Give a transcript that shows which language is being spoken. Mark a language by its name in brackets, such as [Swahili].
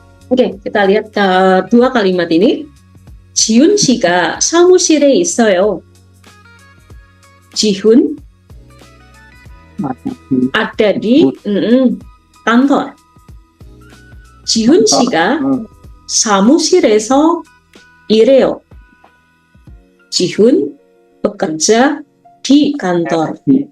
[Indonesian] Oke, kita lihat dua kalimat ini. [Korean] 지훈 씨가 사무실에 있어요. [Indonesian] 지훈 ada di kantor. [Korean] 지훈 씨가 사무실에서 일해요. [Indonesian] 지훈 bekerja di kantor.